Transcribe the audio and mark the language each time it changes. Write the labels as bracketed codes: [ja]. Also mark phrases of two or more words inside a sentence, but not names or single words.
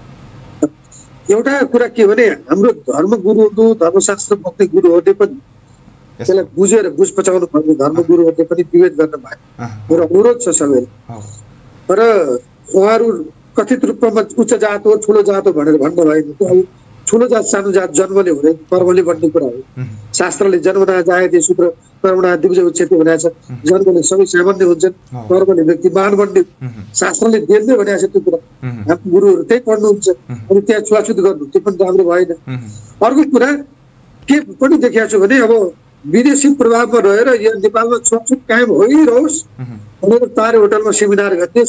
[ne] एउटा कुरा के भने हाम्रो धर्मगुरुहरू धर्मशास्त्र बोक्ने गुरुहरूले पनि त्यसलाई बुझेर बुझ पचाउनु पर्ने धर्मगुरुहरूले पनि विभेद गर्न भएन। मेरो अनुरोध छ सबैलाई। तर उहाँहरू कथित रूपमा उच्च जात हो ठुलो जात हो भनेर भन्नु भएन। त्यो अब ठुलो जात सानो जात जन्मले हुने कर्मले बन्ने कुरा हो। शास्त्रले [sa] जन्मना जायते सूत्र कर्मणा दिवज उच्यते [ne] भनेको छ। जन्मले सबै सामान्य हुन्छन्, कर्मले व्यक्ति महान बन्ने शास्त्रले देख्दै भनेको छ। त्यो कुरा हाम्रो गुरुहरू त्यही पढ्नुहुन्छ। अनि त्यहाँ छुवाछुत गर्नु त्यो पनि राम्रो भएन। अर्को कुरा के पनि देखेको छु भने अब विदेशी प्रभावमा रहेर यहाँ नेपालमा छुवाछुत कायम भइरहोस् भनेर तारे होटलमा सेमिनार गर्ने